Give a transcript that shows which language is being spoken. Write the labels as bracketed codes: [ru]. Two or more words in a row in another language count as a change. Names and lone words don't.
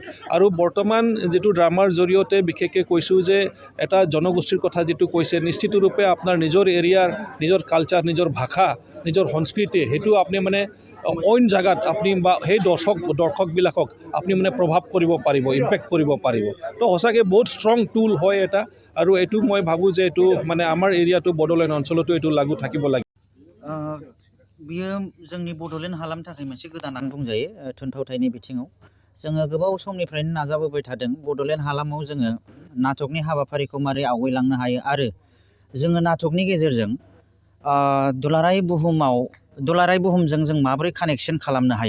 [as] আৰু বৰ্তমান যিটো ড্ৰামাৰ জৰিয়তে বিশেষকৈ কৈছোঁ যে এটা জনগোষ্ঠীৰ কথা যিটো কৈছে, নিশ্চিতৰূপে আপোনাৰ নিজৰ এৰিয়াৰ, নিজৰ কালচাৰ, নিজৰ ভাষা, নিজৰ সংস্কৃতি, সেইটো আপুনি অইন জেগাত আপুনি বা সেই দৰ্শকবিলাকক আপুনি প্ৰভাৱ কৰিব পাৰিব, ইম্পেক্ট কৰিব পাৰিব। তো সঁচাকৈ বহুত [en] strong tool [as] হয় এটা, আৰু এইটো মই ভাবোঁ যে এইটো আমাৰ এৰিয়াটো বড়োলেণ্ড অঞ্চলতো এইটো লাগু থাকিব লাগে। [brx] बियो जोंनि बड'लेण्ड हालामनि थाखाय मोनसे गोदानानो बुंजायो थुनफावथायनि बिथिङाव। जोङो गोबाव समनिफ्रायनो नाजाबोबाय थादों बड'लेण्ड हालामाव जोङो नाटकनि हाबाफारिखौ मारै आवगायलांनो हायो आरो जोङो नाटकनि गेजेरजों दुलाराय बुहुमजों जों माबोरै कानेक्सन खालामनो हायो।